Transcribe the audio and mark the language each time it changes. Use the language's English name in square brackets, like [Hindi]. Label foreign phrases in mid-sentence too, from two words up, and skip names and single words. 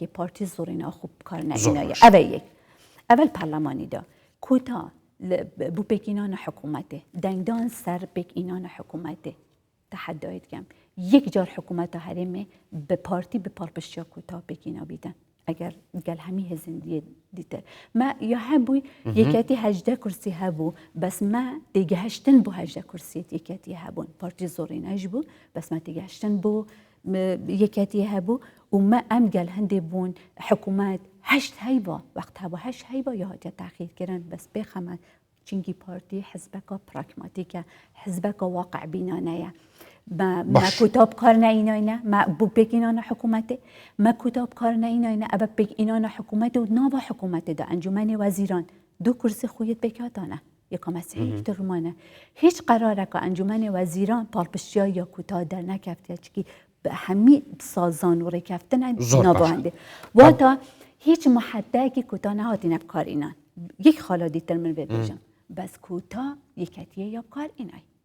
[Kurdish] پارتی زۆرینە خوب بکار نەهینایە ئەوە یەک ئەوەل پەرلەمانیدا کوتا بۆ پێکئینانە حکوومەتێ دەنگدان سەر پێکئینانە حکوومەتێ تحدایت کەم یەک جار حکوومەتە هەرێمێ بە پارتی بە پاڵپشتیا کوتا پێکئینا بیدەن ئەگەر گەل هەمی هێزیندیە دیتر ما یا هەبووی یەکەتی هەژدە کورسی هەبوو بەس ما تێگەهشتن بۆ هەژدە کورسیت یەکەتی هەبوون پارتی زۆرینەش بوو بەس ما تێگەهشتن بۆ یەکەتی هەبوو و ما ئەم گەل هەندێ بوون حکوومەت هەشت هەیبە وەخت هەبوو هەشت هەیبە یا هاتیە تاخیرکردن بەس بێخەمە چینگی پارتی حزبەکە پراکماتیکە حزبەکە واقع بینانەیە ما کوتاب کار نەیناینە ما بۆ پێکئینانە حکوومەتێ ما کوتاب کار نەیناینە ئەبە پێکئینانە حکوومەتێ و ناوە حکوومەتێدا ئەنجومەنی وەزیران دوو کورسی خویت پێکاتانە یەکە مەسیحی ترمانە هیچ قەرارەکە ئەنجومەنی وەزیران پاڵپشتیا یا کوتا دەرنەکەفتە چکی هەمی سازان و ڕێکەفتنە نابەندێ واتە هیچ محەدەیەکی کوتا نەهاتینە بکارئینان یەک خاڵە دیتر من بێ بێژم بەس کوتا یەکەتیە یا بکارئینای